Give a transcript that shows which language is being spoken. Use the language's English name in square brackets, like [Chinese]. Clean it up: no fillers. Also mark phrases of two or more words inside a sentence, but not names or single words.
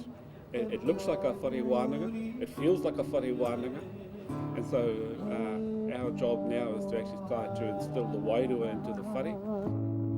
[English] It looks like a [Māori] whare wānanga, [English] it feels like a [Māori] whare wānanga, [English] and so our job now is to actually try to instill the wairua into the whare.